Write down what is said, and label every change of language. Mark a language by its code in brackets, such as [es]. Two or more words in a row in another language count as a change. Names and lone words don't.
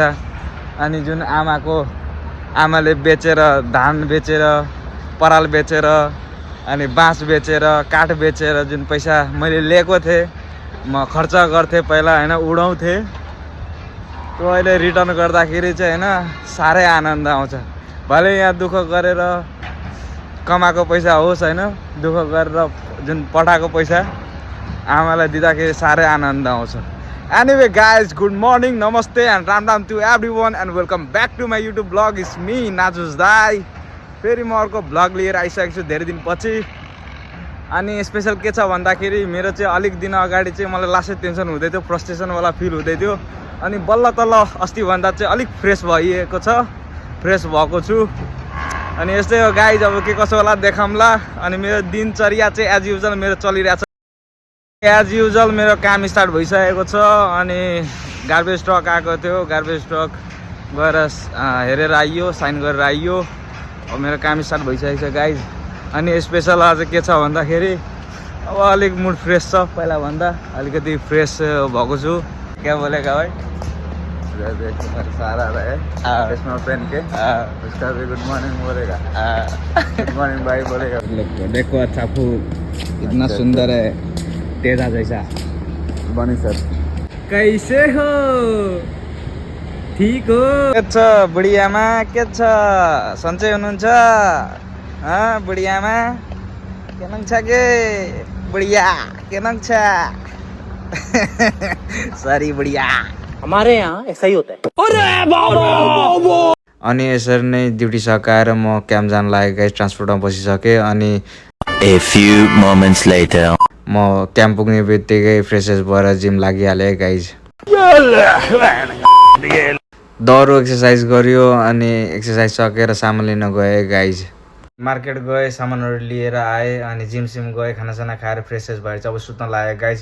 [ne] अनि जुन आमाले बेचेर, धान बेचेर, पराल बेचेर, अनि बाँस बेचेर, काठ बेचेर जुन पैसा मैले लिएको थिएँ, म खर्च गर्थेँ पहिला होइन, उडाउँथेँ, त्यो अहिले रिटर्न गर्दाखेरि चाहिँ होइन साह्रै आनन्द आउँछ। भले यहाँ दुःख गरेर कमाएको पैसा होस् होइन, दुःख गरेर जुन पठाएको पैसा आमालाई दिँदाखेरि साह्रै आनन्द आउँछ। [en] Anyway guys, good morning, namaste and ram to everyone and welcome back to my YouTube vlog. It's me Najuz Dai. [ne] फेरि म अर्को भ्लग लिएर आइसकेको छु धेरै दिन पछि। अनि स्पेशल के छ भन्दाखेरि मेरो चाहिँ अलिक दिन अगाडि चाहिँ मलाई लास्टै टेन्सन हुँदै थियो, फ्रस्ट्रेसनवाला फिल हुँदै थियो। अनि बल्ल तल्ल अस्तिभन्दा चाहिँ अलिक फ्रेस भइएको छ, फ्रेस भएको छु। अनि यस्तै हो गाइज, अब के कसो होला देखाउँला। अनि मेरो दिनचर्या चाहिँ [en] as usual [ne] मेरो चलिरहेछ। [en] as usual [ne] मेरो काम स्टार्ट भइसकेको छ। अनि गार्बेज ट्रक आएको थियो, गार्बेज ट्रक गएर हेरेर आइयो, साइन गरेर आइयो। अब मेरो काम स्टार्ट भइसकेको छ गाइज। अनि स्पेसल आज के छ भन्दाखेरि अब अलिक मुड फ्रेस छ, पहिला भन्दा अलिकति फ्रेस भएको छु। [hi] क्या बोलेगा भाइ? सारा है इसमें पेन के उसका भी [en] good morning [hi] बोलेगा। [en] good morning [hi] भाई बोलेगा। देखो अच्छा फूल इतना सुंदर है, तेजा जैसा। बनी सर कैसे हो? ठीक हो? [ne] के छ बुढियामा? के छ सन्चै हुनुहुन्छ? बुढियामा के नङ छ के? बुढिया के नङ छ? सरी बुढिया, [hi] हमारे यहाँ ऐसा ही होता है। [ne] अनि यसरी नै ड्युटी सकाएर म क्याम्प जान लागेको गाइस। ट्रान्सपोर्टमा बसिसकेँ। अनि [en] A few moments later. [ne] म क्याम्प पुग्ने बित्तिकै फ्रेसेस भएर जिम लागिहालेँ गाइज। दौडो एक्सर्साइज गऱ्यो। अनि एक्सर्साइज सकेर सामान लिन गएँ गाइज। मार्केट गएँ, सामानहरू लिएर आएँ। अनि जिम गएँ, खानासाना खाएर फ्रेसेस भएर चाहिँ अब सुत्न लागेँ गाइज।